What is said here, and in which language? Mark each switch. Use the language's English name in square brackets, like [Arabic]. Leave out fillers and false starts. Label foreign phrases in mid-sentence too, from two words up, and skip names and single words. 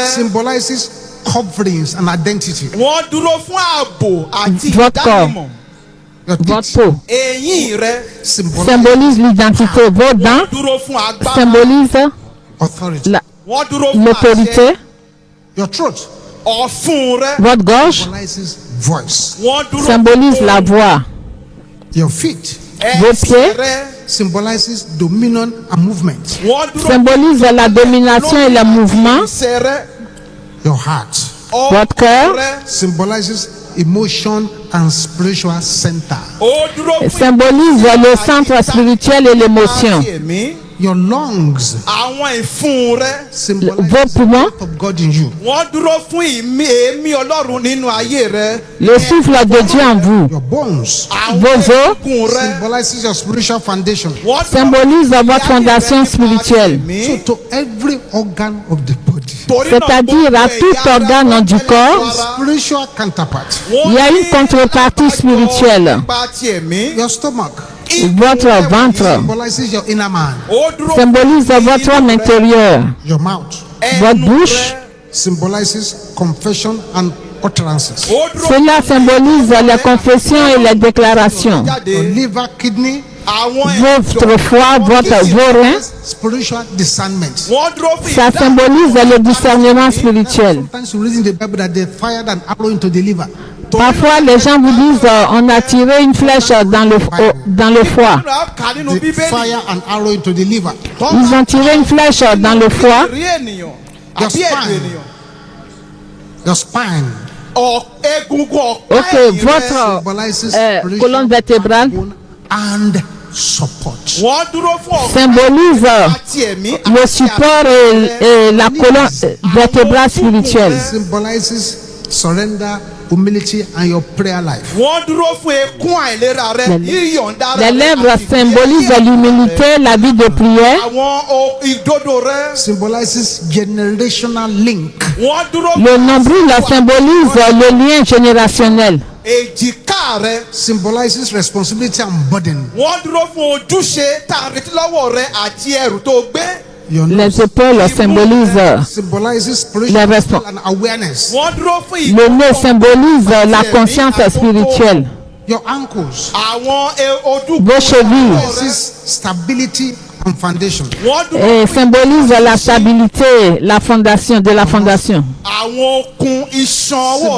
[English] Symbolizes coverings and identity. [Yoruba] wọ́n dúró fún ààbò àti [French] Votre corps. [Yoruba] ìdánimọ̀. [English] Your [French] Votre [English] teeth [French] peau [Yoruba] eyín rẹ [French] symbolise l'identité. Vos dents [Yoruba] dúró fún agbára. [French] symbolisent [English] authority. [Yoruba] wọ́n dúró fún [French] l'autorité. [English] Your throat [Yoruba] ọ̀fun rẹ. [French] Votre gorge [English] symbolizes voice. [Yoruba] wọ́n dúró [French] symbolise la voix. [English] Your feet [French] vos [Yoruba] ẹsẹ̀ [French] pieds. [Yoruba] rẹ. [English] symbolizes dominion and movement. [Yoruba] wọ́n dúró [French] Symbolise la domination et le mouvement. [Yoruba] ẹsẹ̀ rẹ. [English] Your heart [French] Votre cœur. [Yoruba] rẹ. [English] symbolizes emotion and spiritual center. [Yoruba] ó dúró fún [French] Symbolise le centre spirituel et l'émotion. [Yoruba] àti ẹ̀mí. [English] Your lungs [Yoruba] àwọn ìfun rẹ. [English] symbolizes [French] Vos [English] the [French] poumons. [English] breath of God in you. [Yoruba] wọ́n dúró fún èémí Ọlọ́run nínú ayé rẹ. [French] Le souffle de Dieu en vous. [English] Your bones [Yoruba] àwọn [French] Vos os. [Yoruba] egungun rẹ. [English] symbolizes your spiritual foundation. [Yoruba] wọ́n dúró [French] Symbolise votre fondation spirituelle. [English] So to every organ of the body, [French] C'est-à-dire à tout organe du corps, [English] spiritual counterpart. [French] il y a une contrepartie spirituelle. [Yoruba] nípa ti ẹ̀mí. [English] Your stomach [French] Votre ventre [English] symbolizes your inner man. [Yoruba] ó dúró [French] symbolise votre homme intérieur. [English] Your mouth [French] Votre [Yoruba] ẹnu [French] bouche. [Yoruba] rẹ. [English] symbolizes confession and utterances. [Yoruba] ó dúró [French] Cela symbolise les confessions et les déclarations. [English] Your [Yoruba] jáde. [English] liver, kidney, [Yoruba] àwọn [French] Votre foie, vos reins, [English] spiritual discernment. [Yoruba] wọ́n dúró fún [French] ça symbolise le discernement spirituel. [English] Sometimes you read in the Bible that they fired an arrow into the liver. [French] Parfois, les gens vous disent on a tiré une flèche dans le foie. [Yoruba] kà nínú [English] They [Yoruba] bíbélì. [English] fire an arrow into the liver. [French] Ils ont tiré une flèche dans le foie. [Yoruba] rí ènìyàn [English] Your [Yoruba] àbí ẹ̀dùn [English] spine. [Yoruba] ènìyàn. [English] Your spine [Yoruba] egungun ọ̀pá [English] Ok, [Yoruba] ẹ̀yìn rẹ. [French] votre [English] symbolizes [French] colonne vertébrale [English] bone and support. [Yoruba] wọ́n dúró fún ọ̀pá [French] symbolise [Yoruba] àti ẹ̀mí. [French] le support et la colonne vertébrale spirituelle. [English] Symbolizes surrender, humility, and your prayer life. [Yoruba] wọ́n dúró fún ekún àìlera rẹ. yíyọ̀ǹda ara [French] Les [Yoruba] rẹ [French] lèvres [Yoruba] àti [French] symbolisent l'humilité, la vie de prière. [Yoruba] àwọn ìdodo rẹ. [English] Symbolizes generational link. [Yoruba] wọ́n dúró [French] Le nombril symbolise le lien générationnel. [Yoruba] èjìká rẹ. [English] Symbolizes responsibility and burden. [Yoruba] wọ́n dúró fún ojúṣe tá a retí lọ́wọ́ rẹ àti ẹrù tó gbé. [English] Your [French] Les [English] nose [French] épaules symbolisent [English] symbolizes [French] Les [English] spiritual [French] respons- [English] and awareness. [Yoruba] wọ́n dúró fún [French] le nez symbolise la conscience spirituelle. [English] Your ankles [Yoruba] àwọn ojúgbò [French] Vos chevilles [English] symbolizes stability and foundation. [Yoruba] wọ́n dúró [French] symbolise la stabilité, la fondation de la fondation. [Yoruba] àwọn okun iṣan ọwọ́ rẹ.